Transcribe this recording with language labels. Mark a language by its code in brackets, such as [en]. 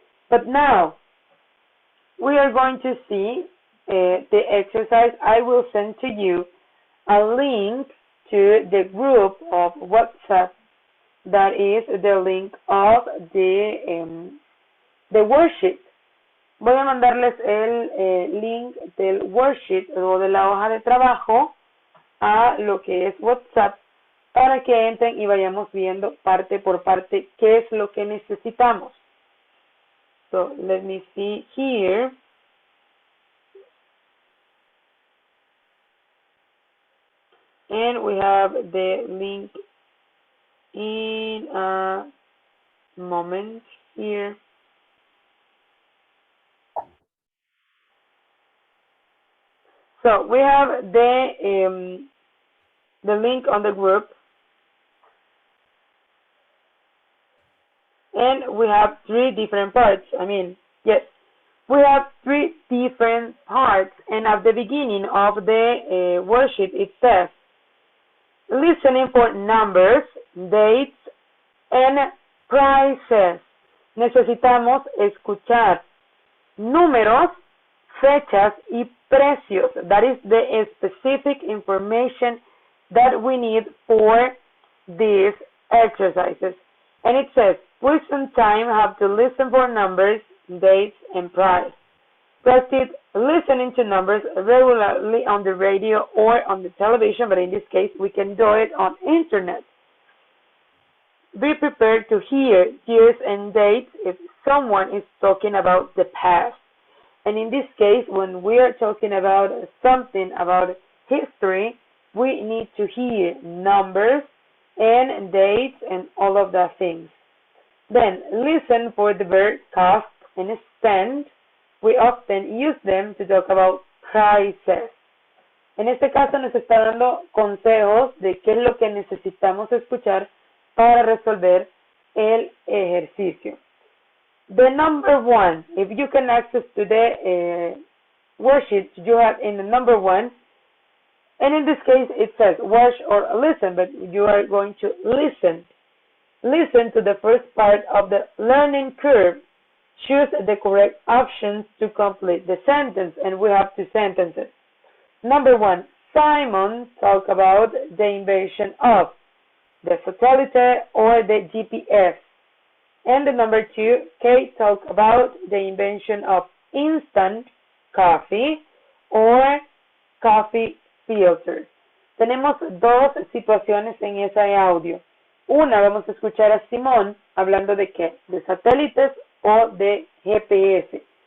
[en] But now, we are going to see the exercise. I will send to you a link to the group of WhatsApp that is the link of the worksheet. [es] Voy a mandarles el link del worksheet o de la hoja de trabajo a lo que es WhatsApp para que entren y vayamos viendo parte por parte qué es lo que necesitamos. [en] So let me see here. And we have the link in a moment here. So we have the link on the group, and we have three different parts. Yes, we have three different parts, and at the beginning of the worksheet it says, listening for numbers, dates, and prices. [es] Necesitamos escuchar números, fechas y precios. [en] That is the specific information that we need for these exercises. And it says, we sometimes have to listen for numbers, dates, and price. Practice listening to numbers regularly on the radio or on the television, but in this case, we can do it on internet. Be prepared to hear years and dates if someone is talking about the past. And in this case, when we are talking about something about history, we need to hear numbers and dates and all of the things. Then, listen for the verb cost and spend. We often use them to talk about prices. [es] En este caso nos está dando consejos de qué es lo que necesitamos escuchar para resolver el ejercicio. [en] The number one, if you can access to the worksheet you have in the number one, and in this case it says watch or listen, but you are going to listen. Listen to the first part of the learning curve. Choose the correct options to complete the sentence, and we have two sentences. Number one, Simon talked about the invention of the satellite or the GPS. And the number two, Kate talked about the invention of instant coffee or coffee filters. [es] Tenemos dos situaciones en ese audio. Una, vamos a escuchar a Simón hablando de qué, de satélites o de GPS.